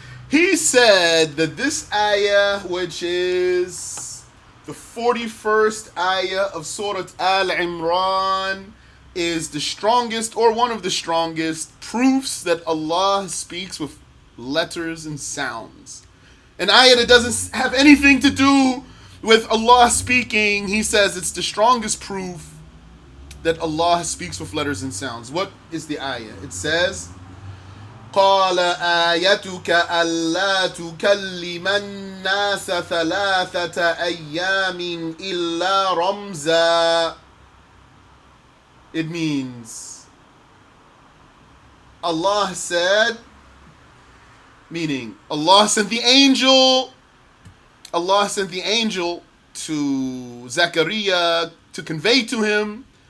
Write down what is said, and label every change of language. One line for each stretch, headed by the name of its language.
English: He said that this ayah, which is the 41st ayah of Surah Al-Imran, is the strongest or one of the strongest proofs that Allah speaks with letters and sounds. An ayah that doesn't have anything to do with Allah speaking, he says it's the strongest proof that Allah speaks with letters and sounds. What is the ayah? It says,
Arabic: قَالَ آيَتُكَ أَلَّا تُكَلِّمَ النَّاسَ ثَلَاثَةَ أَيَّامٍ إِلَّا رَمْزًا.
English: It means, Allah said, meaning Allah sent the angel to Zakaria to convey to him.